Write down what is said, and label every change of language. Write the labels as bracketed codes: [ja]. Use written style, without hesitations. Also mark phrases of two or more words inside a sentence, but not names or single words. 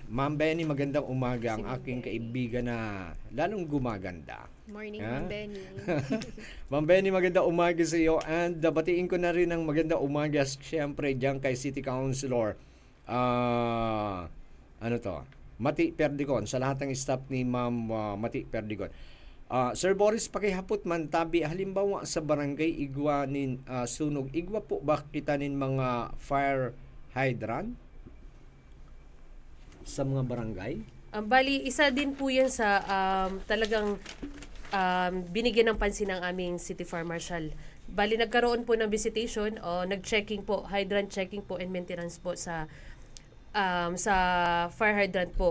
[tl] Ma'am Benny, magandang umaga. Ang aking kaibigan na lalong gumaganda. Morning, Ma'am Benny. Ma'am Benny, magandang umaga sa iyo. And batiin ko na rin ng magandang umaga siyempre dyan kay City Councilor Mati Perdigon, sa lahat ng staff ni Ma'am Mati Perdigon. [bik] Sir Boris, pakihapot man tabi halimbawa sa barangay igwa nin sunog, igwa po ba kita nin mga fire hydrant sa mga barangay? [tl] Bali, isa din po yan sa talagang binigyan ng pansin ng aming City Fire Marshal. Bali, nagkaroon po ng visitation o nag-checking po, [en] hydrant checking [tl] po [en] and maintenance [tl] po sa [en] fire hydrant [tl] po.